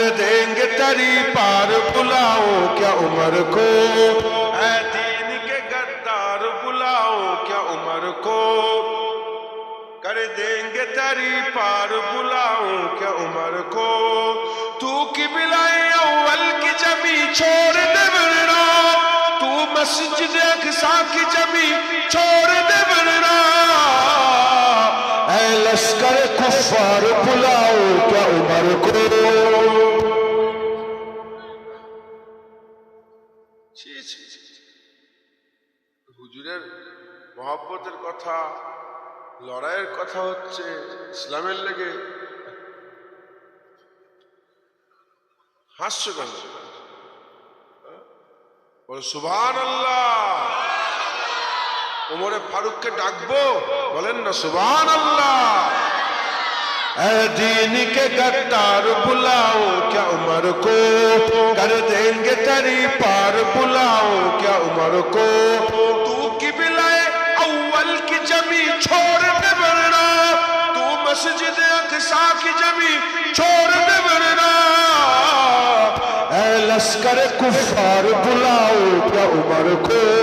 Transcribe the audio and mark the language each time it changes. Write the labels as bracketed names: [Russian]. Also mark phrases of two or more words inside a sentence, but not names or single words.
[Urdu] دیں گے تری پار بلاؤ کیا عمر کو اے دین کے غدار بلاؤ کیا عمر کو کر دیں گے تری پار بلاؤ کیا عمر کو تو قبلہ اول کی جمی چھوڑ دے ورنہ تو مسجد اقصی کی جمی چھوڑ دے ورنہ اے لشکر کفار بلاؤ کیا عمر کو [Bangla] হুজুরের মহব্বতের কথা লড়াইয়ের কথা হচ্ছে ইসলামের লেগে হাস্য কেন বলে সুবহানাল্লাহ ওমরে ফারুককে ডাকবো বলেন না সুবহানাল্লাহ [Urdu] اے دین کے غدار بلاؤ کیا عمر کو کر دیں گے تری پار بلاؤ کیا عمر کو تو قبلہ اول کی جمی چھوڑ دے ورنہ تو مسجد اقصی کی جمی چھوڑ دے ورنہ اے لشکر کفار بلاؤ کیا عمر کو